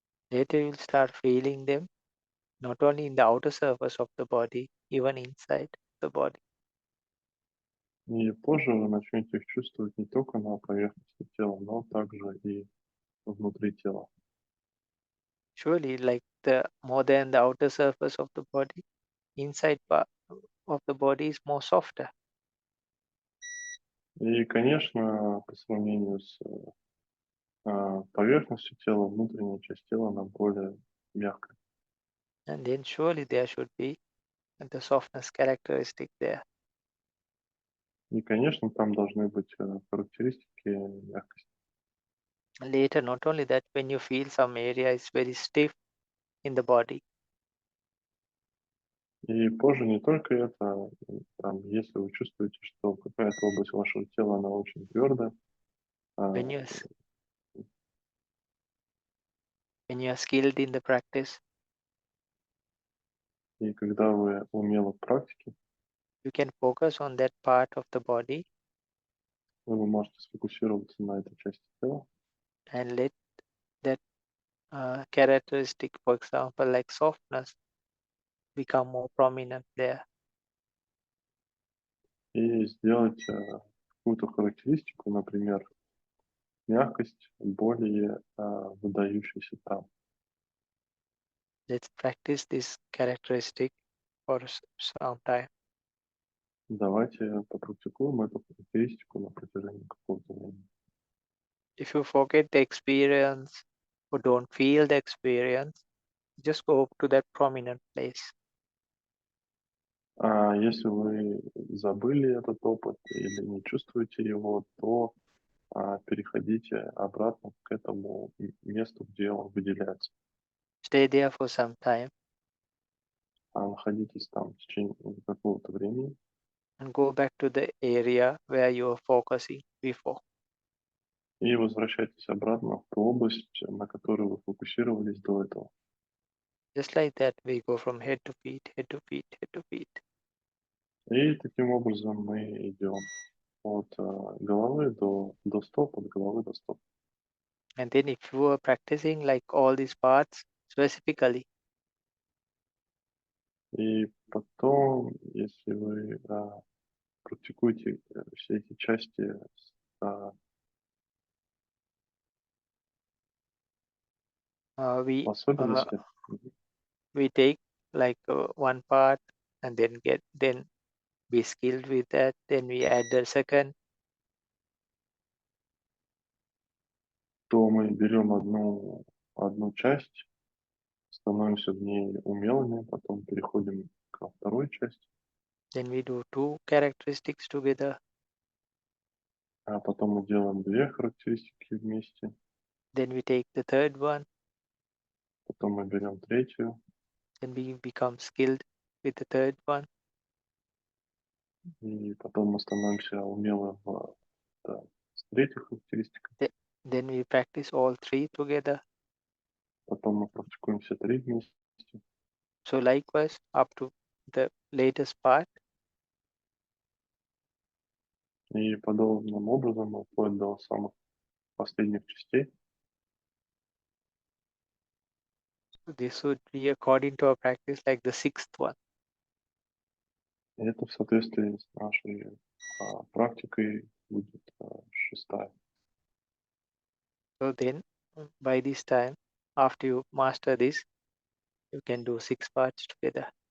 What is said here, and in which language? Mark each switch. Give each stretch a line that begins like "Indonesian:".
English: Later you'll start feeling them not only in the outer surface of the body, even inside the body.
Russian: И позже вы начнете их чувствовать не только на поверхности тела, но также и внутри тела.
English: Surely, like the more than the outer surface of the body, inside part of the body is more softer.
Russian: И, конечно, по сравнению с поверхностью тела, внутренняя часть тела, она более мягкая.
English: And then surely there should be the softness characteristic there.
Russian: И, конечно, там должны быть характеристики мягкости.
English: Later, not only that, when you feel some area is very stiff in the body,
Russian: И позже не только это, там, если вы чувствуете, что какая-то область вашего тела, она очень твердая,
English: when you're skilled in the practice,
Russian: и когда вы умелы в практике,
English: you can focus on that part of the body
Russian: вы можете сфокусироваться на этой части тела
English: and let that characteristic, for example, like softness, become more prominent there.
Russian: и сделать какую-то характеристику, например, мягкость, более выдающейся там.
English: Let's practice this characteristic for some time.
Russian: Давайте попрактикуем эту характеристику на протяжении какого-то времени.
English: If you forget the experience or don't feel the experience, just go to that prominent place.
Russian: А если вы забыли этот опыт или не чувствуете его, то переходите обратно к этому месту, где он выделяется.
English: Stay there for some time
Russian: Находитесь там в течение какого-то времени
English: and go back to the area where you were focusing before.
Russian: и возвращайтесь обратно в ту область, на которую вы фокусировались до этого.
English: Just like that, we go from head to feet, head to feet, head to feet.
Russian: И таким образом мы идем от головы до стоп, от головы до стоп.
English: And then if you are practicing like all these parts specifically,
Russian: И потом, если вы практикуете все эти части с
English: we
Russian: особенности,
English: we take like one part and then be skilled with that. Then we add the second.
Russian: то мы берем одну часть, становимся в ней умелыми, потом переходим ко второй части,
English: Then we do two characteristics together.
Russian: а потом мы делаем две характеристики вместе,
English: Then we take the third one.
Russian: потом мы берем третью,
English: Then we become skilled with the third one.
Russian: и потом мы становимся умелы с третьей характеристикой,
English: Then we practice all three together.
Russian: потом мы практикуем все три вместе.
English: So likewise, up to the latest part,
Russian: И подобным образом, вплоть до самых последних частей,
English: this would be according to our practice like the sixth one.
Russian: и это в соответствии с нашей практикой будет шестая.
English: So then, by this time, after you master this, you can do 6 parts together.